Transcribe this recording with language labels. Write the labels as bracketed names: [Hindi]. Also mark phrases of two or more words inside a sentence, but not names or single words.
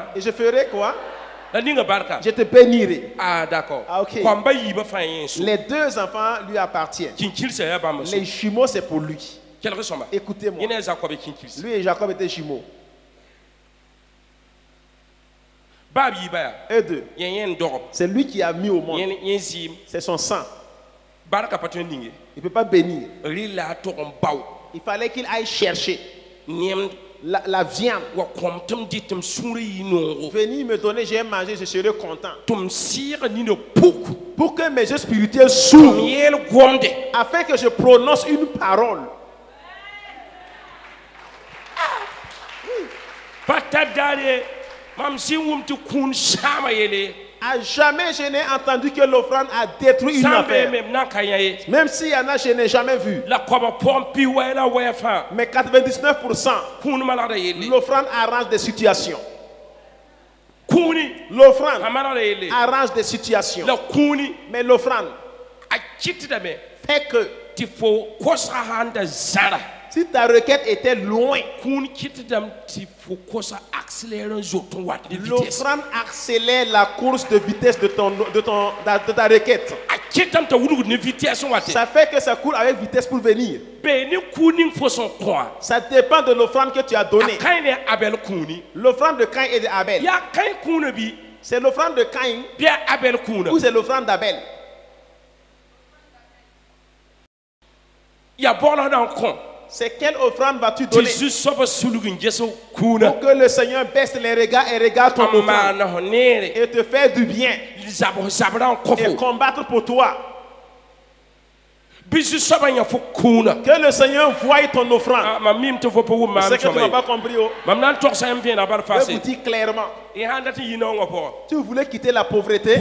[French] Et je ferai quoi? [Mossi] la ninga barka [French] Je te bénirai. ah d'accord Ah, ok. [Mossi] kõmba yiibã fãa yẽ so [French] Les deux enfants lui appartiennent. [Mossi] kĩnkilsã yaa bãmb so [French] Les jumeaux, c'est pour lui. [Mossi] kelg sõma [French] Écoutez-moi. [Mossi] yẽ ne a zakob y kĩnkils [French] Lui et Jacob étaient jumeaux. [Mossi] baab yiibã yaa [French] Eux deux. [Mossi] yẽ yẽ n dogb [French] C'est lui qui a mis au monde. [Mossi] yẽ zɩɩm [French] C'est son sang. [Mossi] barka pa tõe n ninge [French] Il ne peut pas bénir. [Mossi] rɩ la a tog n bao [French] Il fallait qu'il aille chercher [Mossi] nemd [French] la viande. [Mossi] wa kõm tɩ m dɩ tɩ m sũurã yɩ noongo [French] Venez me donner, j'ai mangé, je serai content. [Mossi] tɩ m sɩɩg nina puk [French] Pour que mes yeux spirituels [Mossi] m [French] s'ouvrent. [Mossi] yeel gomde [French] Afin que je prononce une parole. [Mossi] pa ta daare mam sɩn wʋm tɩ kũun sãama yele [French] À jamais je n'ai entendu que l'offrande a détruit une [Mossi] sã n bee [French] affaire. [Mossi] me m na n ka yã ye [French] Même s'il y en a, je n'ai jamais vu. [Mossi] la koaba pʋgẽ pi wɛ la wɛ fãa [French] Mais 99%, [Mossi] kũun malgda yelle [French] l'offrande arrange des situations. [Mossi] kũuni a [French] L'offrande [Mossi] malgda yelle [French] arrange des situations. [Mossi] la kũuni [French] Mais l'offrande [Mossi] a kɩtdame [French] fait que [Mossi] tɩ fo kosga sãn da zãra [French] si ta requête était loin, [Mossi] kũun kɩtdame tɩ fo kosga accélère n zot n wat ne vitesse [French] l'offrande accélère la course de vitesse de ta requête. [Mossi] a kɩtame t'a wudgd ne vitesse n wate [French] Ça fait que ça court avec vitesse pour venir. [Mossi] bee ne kũun ning fo sẽn kõa [French] Ça dépend de l'offrande que tu as [Mossi] a [French] donnée. [Mossi] kãe ne abɛl kũuni [French] L'offrande de Caïn et d'Abel. [Mossi] yaa kãe kũunã bɩ [French] C'est l'offrande de Caïn [Mossi] bɩ a abɛl kũunã [French] ou c'est l'offrande d'Abel? [Mossi] yaa bɔglsdã n kõ [French] C'est quelle offrande vas-tu [Mossi] tɩ [French] donner? [Mossi] zu-soabã sulg n ges kũunã [French] Pour que le Seigneur baisse les regards et regarde ton [Mossi] n [French] offrande [Mossi] maan f neere [French] et te faire du bien [Mossi] zabrã n kõ [French] et [Mossi] fo [French] combattre pour toi. [Mossi] bɩ zu-soabã yã fo kũunã [French] Que le Seigneur voie ton offrande. [Mossi] mam mim tɩ fo pa wʋm [French] C'est [Mossi] maam [French] que tu n'as [Mossi] sõma [French] pas compris. Oh. [Mossi] mam na n togsa yãmb vẽeneg bar [French] Je vais [Mossi] fase [French] vous dire clairement. [Mossi] y sãn dat n yɩ naongã pʋgã [French] Si vous voulez quitter la pauvreté,